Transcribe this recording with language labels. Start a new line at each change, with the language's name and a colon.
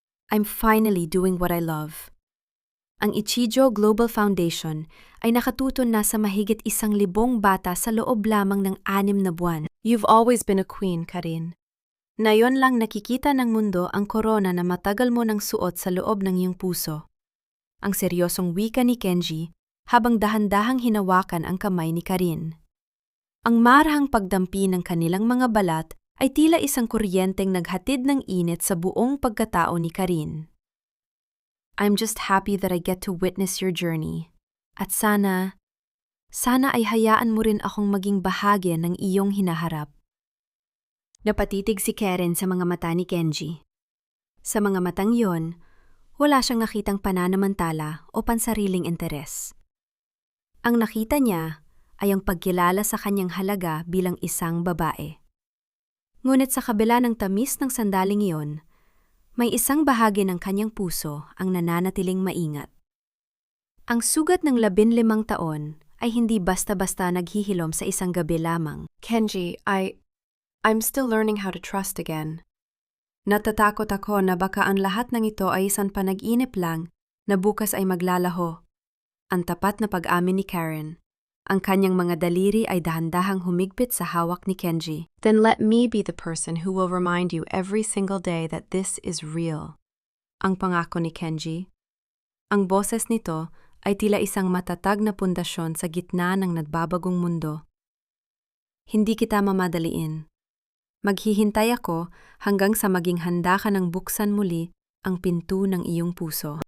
English: I'm finally doing what I love.
Filipino: Ang Ichijo Global Foundation ay nakatuton na sa mahigit 1,000 bata sa loob lamang ng 6 na buwan.
English: You've always been a queen, Karen.
Filipino: Ngayon lang nakikita ng mundo ang korona na matagal mo nang suot sa loob ng iyong puso. Ang seryosong wika ni Kenji habang dahan-dahang hinawakan ang kamay ni Karen. Ang marahang pagdampi ng kanilang mga balat ay tila isang kuryenteng naghatid ng init sa buong pagkatao ni Karen.
English: I'm just happy that I get to witness your journey.
Filipino: At sana ay hayaan mo rin akong maging bahagi ng iyong hinaharap. Napatitig si Karen sa mga mata ni Kenji. Sa mga matang yon, wala siyang nakitang pananamantala o pansariling interes. Ang nakita niya ay ang pagkilala sa kanyang halaga bilang isang babae. Ngunit sa kabila ng tamis ng sandaling iyon, may isang bahagi ng kanyang puso ang nananatiling maingat. Ang sugat ng 15 taon ay hindi basta-basta naghihilom sa isang gabi lamang.
English: Kenji, I'm still learning how to trust again.
Filipino: Natatakot ako na baka ang lahat ng ito ay isang panag-inip lang na bukas ay maglalaho. Ang tapat na pag-amin ni Karen. Ang kanyang mga daliri ay dahan-dahang humigpit sa hawak ni Kenji.
English: Then let me be the person who will remind you every single day that this is real.
Filipino: Ang pangako ni Kenji. Ang boses nito ay tila isang matatag na pundasyon sa gitna ng nagbabagong mundo. Hindi kita mamadaliin. Maghihintay ako hanggang sa maging handa ka ng buksan muli ang pinto ng iyong puso.